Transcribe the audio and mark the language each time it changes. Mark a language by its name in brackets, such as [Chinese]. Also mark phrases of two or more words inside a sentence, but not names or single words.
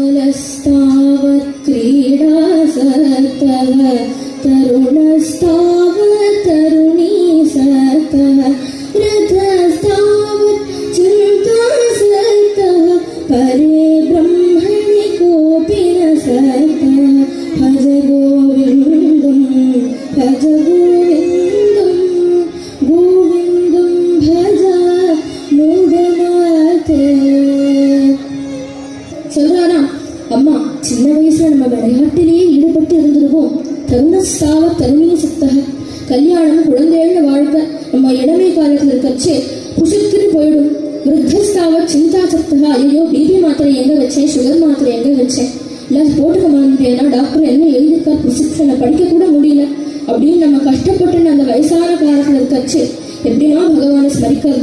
[Sanskrit] बालस्तावत् क्रीडासक्तः तरुणस्तावत् तरुणीसक्तः वृद्धस्तावत् चिन्तासक्तः परे ब्रह्मणि कोऽपि न सक्तः भज गोविन्दं भज गोविन्दं गोविन्दं भज मूढमते. [Tamil] சொல்றானா, அம்மா சின்ன வயசுல நம்ம விளையாட்டிலேயே ஈடுபட்டு இருந்திருவோம். [Sanskrit] तरुणस्ताव तरुणी सक्तक, [Tamil] கல்யாணம் குழந்தைகள்னு வாழ்க்கை நம்ம இளமை காலத்துல இருக்கச்சே புசுக்குன்னு போயிடும். [Sanskrit] वृद्धस्ताव चिन्ता सक्तका, [Tamil] ஐயோ பிபி மாத்திரை எங்க வச்சேன், சுகர் மாத்திரை எங்க வச்சேன், இல்லை போட்டுக்க மாட்டேன்னா டாக்டர் என்ன எழுதிருக்கா பிரிஸ்கிரிப்ஷனை படிக்க கூட முடியல அப்படின்னு நம்ம கஷ்டப்பட்டு அந்த வயசான காலத்துல இருக்கச்சு எப்படின்னா பகவானை ஸ்மரிக்கிறது.